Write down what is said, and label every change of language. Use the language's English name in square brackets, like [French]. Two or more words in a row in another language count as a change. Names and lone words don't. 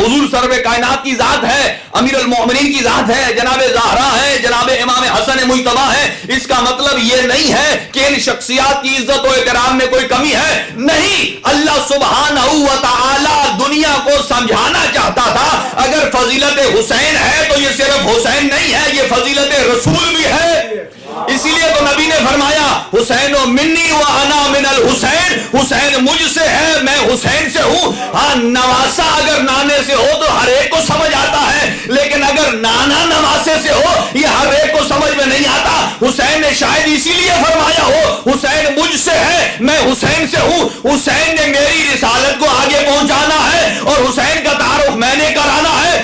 [Urdu] حضور سرور کائنات کی ذات ہے، امیر المومنین کی ذات ہے، جناب زہرا ہے، جناب امام حسن حسن مجتبی ہیں، اس کا مطلب یہ نہیں ہے کہ ان شخصیات کی عزت و اکرام میں کوئی کمی ہے، نہیں، [Arabic] اللہ سبحانہ و تعالی [Urdu] دنیا کو سمجھانا چاہتا تھا اگر فضیلت حسین ہے تو یہ صرف حسین نہیں ہے، یہ فضیلت رسول بھی ہے۔ اسی لیے تو نبی نے فرمایا [Arabic] حسین و منی و انا من الحسین، [Urdu] حسین مجھ سے ہے میں حسین سے ہوں۔ ہاں نواسا اگر نانے سے ہو تو ہر ایک کو سمجھ آتا ہے، لیکن اگر نانا نواسے سے ہو یہ ہر ایک کو سمجھ میں نہیں آتا۔ حسین نے شاید اسی لیے فرمایا ہو حسین مجھ سے ہے میں حسین سے ہوں، حسین نے میری رسالت کو آگے پہنچانا ہے اور حسین کا تعارف میں نے کرانا ہے۔